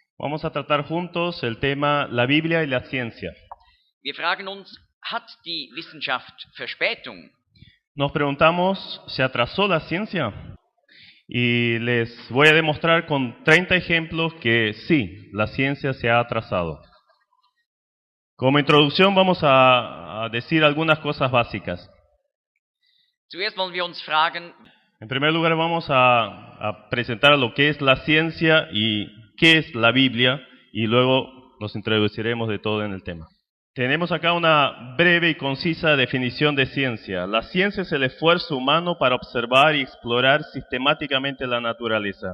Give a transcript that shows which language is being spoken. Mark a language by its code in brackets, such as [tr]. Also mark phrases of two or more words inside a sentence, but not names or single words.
[es] Vamos a tratar juntos el tema la Biblia y la ciencia. [de] Wir fragen uns, hat die Wissenschaft Verspätung? [es] Nos preguntamos, ¿se atrasó la ciencia? Y les voy a demostrar con 30 ejemplos que sí, la ciencia se ha atrasado. Como introducción vamos a decir algunas cosas básicas. [de] Zuerst wollen wir uns fragen, [es] En primer lugar vamos a presentar lo que es la ciencia y qué es la Biblia, y luego nos introduciremos de todo en el tema. Tenemos acá una breve y concisa definición de ciencia. La ciencia es el esfuerzo humano para observar y explorar sistemáticamente la naturaleza.